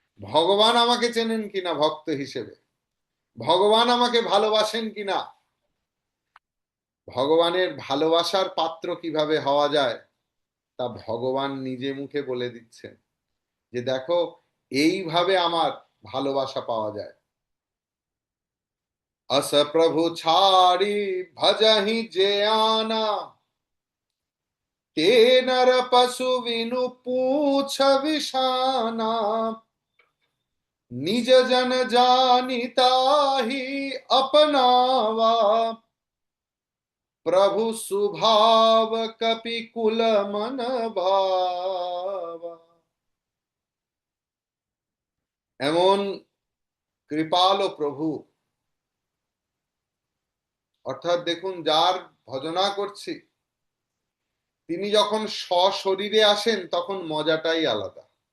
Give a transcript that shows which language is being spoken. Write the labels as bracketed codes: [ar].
[bn] ভগবান আমাকে চেনেন কিনা ভক্ত হিসেবে, ভগবান আমাকে ভালোবাসেন কিনা, ভগবানের ভালোবাসার পাত্র কিভাবে হওয়া যায় তা ভগবান নিজে মুখে বলে দিচ্ছেন, যে দেখো এইভাবে আমার ভালোবাসা পাওয়া যায়। [awa] अस प्रभु छाड़ी भजहि जे आना, ते नर पशु विनु पूछ विषाना, निज जन जानिता ही अपनावा, प्रभु सुभाव कपि कुल मन भावा। [bn] এমন কৃপাল প্রভু, অর্থাৎ দেখুন যার ভজনা করছি তিনি যখন সশরীরে আসেন তখন মজাটাই আলাদা।